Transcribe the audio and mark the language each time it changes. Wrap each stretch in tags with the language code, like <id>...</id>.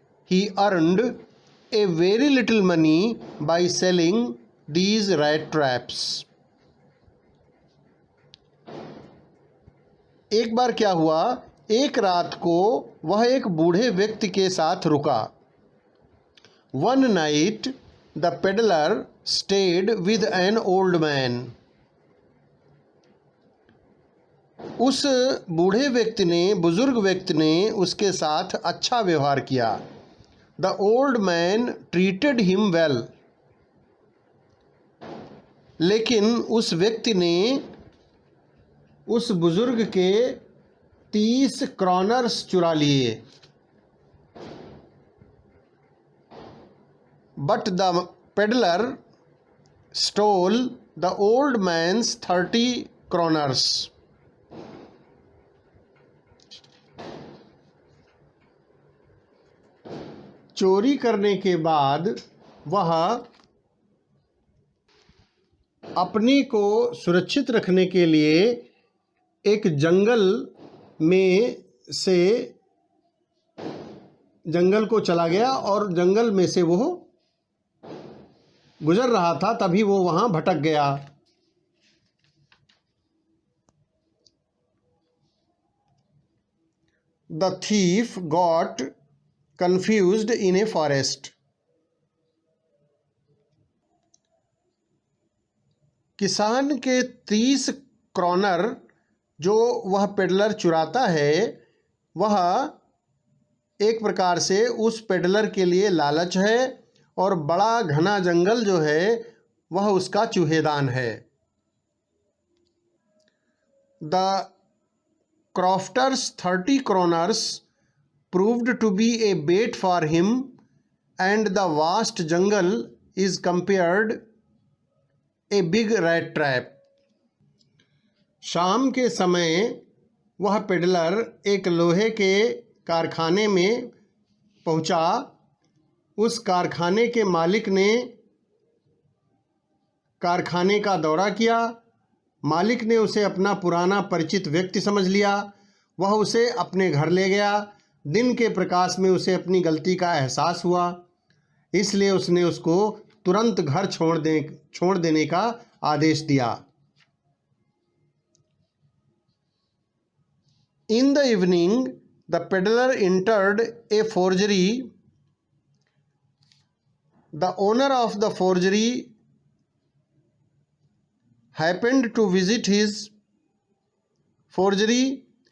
<en>He earned a very little money by selling these rat traps.</en> <hi>एक बार क्या हुआ, एक रात को वह एक बूढ़े व्यक्ति के साथ रुका।</hi> <en>One night the peddler stayed with an old man.</en> <hi>उस बूढ़े व्यक्ति ने, बुजुर्ग व्यक्ति ने उसके साथ अच्छा व्यवहार किया।</hi> <en>The old man treated him well.</en> <hi>लेकिन उस व्यक्ति ने उस बुजुर्ग के 30 क्रॉनर्स चुरा लिए।</hi> <en>But the peddler stole the old man's 30 kroners.</en> <hi>चोरी करने के बाद वह अपनी को सुरक्षित रखने के लिए एक जंगल में से जंगल को चला गया और जंगल में से वो गुजर रहा था, तभी वो वहाँ भटक गया।</hi> <en>The thief got confused in a forest.</en> <hi>किसान के 30 क्रोनर जो वह पेडलर चुराता है वह एक प्रकार से उस पेडलर के लिए लालच है और बड़ा घना जंगल जो है वह उसका चूहेदान है।</hi> <en>The crofters 30 kroners proved to be a bait for him and the vast jungle is compared a big rat trap।</en> <hi>शाम के समय वह पेडलर एक लोहे के कारखाने में पहुंचा। उस कारखाने के मालिक ने कारखाने का दौरा किया। मालिक ने उसे अपना पुराना परिचित व्यक्ति समझ लिया। वह उसे अपने घर ले गया। दिन के प्रकाश में उसे अपनी गलती का एहसास हुआ, इसलिए उसने उसको तुरंत घर छोड़ देने का आदेश दिया।</hi> <en>In the evening, the peddler entered a forgery. The owner of the forgery happened to visit his forgery.</en>